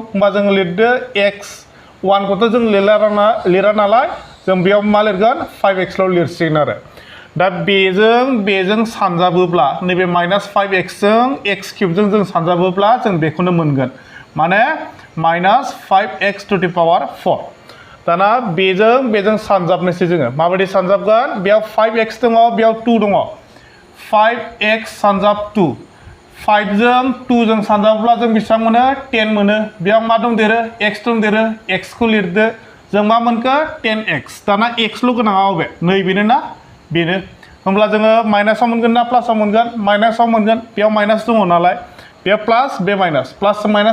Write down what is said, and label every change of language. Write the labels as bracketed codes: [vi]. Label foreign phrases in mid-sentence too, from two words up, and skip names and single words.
[brx] होमबा जों लिरदो x 1 खौथ' जों लिरा नालाय जों बेयाव मा लिरगोन 5x ल' लिरसिगोन आरो दा बेजों सानजाबोब्ला नैबे माइनास 5x जों x क्यूबजों जों सानजाबोब्ला जों बेखौनो मोनगोन माने माइनास 5x [en] to the power [brx] 4 दाना बेजों सानजाबनोसै जोङो माबायदि सानजाबगोन बेयाव 5x दङ बेयाव 2 दङ 5x सानजाब 2 5 जों 2 जों सानजाबोब्ला जों बेसेबां मोनो 10 मोनो बेयाव मा दंदेरो x दंदेरो x खौ लिरदो जों मा मोनखो 10x दाना x ल' गोनाङा अबे नैबेनो ना बेनो होमब्ला जोङो माइनासाव मोनगोन ना प्लासाव मोनगोन माइनासाव मोनगोन बेयाव माइनास दङ नालाय बेयाव प्लास बे माइनास प्लासजों